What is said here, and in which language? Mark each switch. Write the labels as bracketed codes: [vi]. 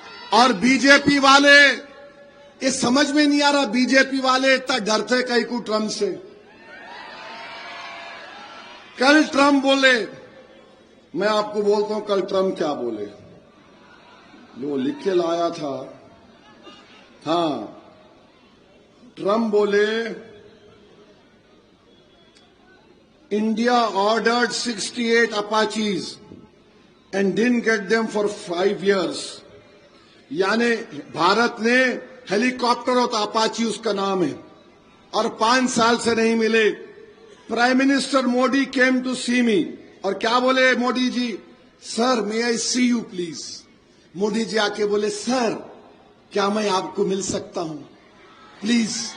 [ur] اور B J پی والے، یہ سمجھ میں نہیں آ رہا بی جے پی والے اتنا ڈرتے کئی کو ٹرمپ سے. کل ٹرمپ بولے، میں آپ کو بولتا ہوں کل ٹرمپ کیا بولے، جو لکھ کے لایا تھا. ہاں، ٹرمپ بولے [en] India ordered 68 Apaches and didn't get them for 5 years. [ur] یعنی بھارت نے ہیلی کاپٹر ہوتا اپاچی اس کا نام ہے اور 5 سال سے نہیں ملے. [en] prime minister Modi came to see me [ur] اور کیا بولے موڈی جی؟ [en] Sir may I see you please. [ur] موڈی جی آ کے بولے سر کیا میں آپ کو مل سکتا ہوں پلیز.